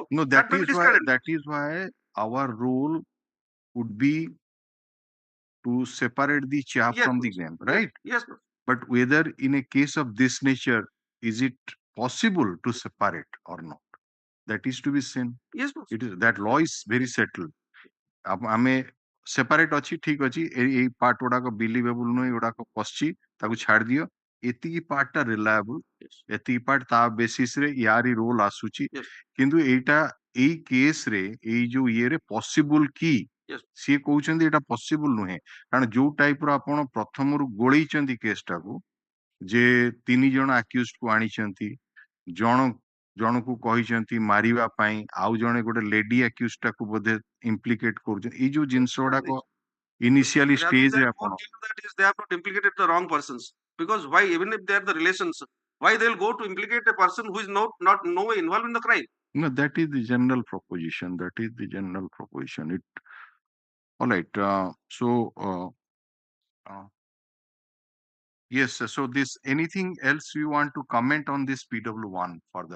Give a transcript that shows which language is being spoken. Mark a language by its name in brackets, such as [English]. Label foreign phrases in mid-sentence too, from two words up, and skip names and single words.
[English] No, that is why our rule would be to separate the chaff from the grain, right? Yes. But whether in a case of this nature, is it possible to separate or not? That is to be seen. Yes. It is that law is very settled. [Odia] ଆମେ ସେପାରେଟ ଅଛି ଠିକ ଅଛି ଏଇ ପାର୍ଟ ଗୁଡାକ ବିଲିଭେବୁଲ ନୁହେଁ ଏଗୁଡାକ ପଶଛି ତାକୁ ଛାଡି ଦିଅ ଏତିକି ପାର୍ଟ ଟା ରିଲାଏବୁଲ ଏତିକି ପାର୍ଟ ତା ବେସିସ ରେ ୟାରି ରୋଲ ଆସୁଛି କିନ୍ତୁ ଏଇଟା ଏଇ କେସ ରେ ଏଇ ଯୋଉ ଇଏରେ ପସିବୁଲ କି ସିଏ କହୁଛନ୍ତି ଏଇଟା ପସିବୁଲ ନୁହେଁ କାରଣ ଯୋଉ ଟାଇପ ର ଆପଣ ପ୍ରଥମରୁ ଗୋଳେଇଛନ୍ତି କେସ ଟାକୁ ଯେ ତିନି ଜଣ ଆକ୍ୟୁଜ କୁ ଆଣିଛନ୍ତି ଜଣକୁ କହିଛନ୍ତି ମାରିବା ପାଇଁ ଆଉ ଜଣେ ଗୋଟେ [English] lady accused [Odia] ଟାକୁ ବୋଧେ ଇମ୍ପ୍ଲିକେଟ କରୁଛନ୍ତି ଏଇ ଯୋଉ ଜିନିଷ ଗୁଡାକ [English] initially stage [Odia] ରେ ଆପଣ [English] they have not implicated the wrong persons because why even if they are the relations why they will go to implicate a person who is not no way involved in the crime. No, that is the general proposition it all right yes, so this anything else you want to comment on this PW1 further?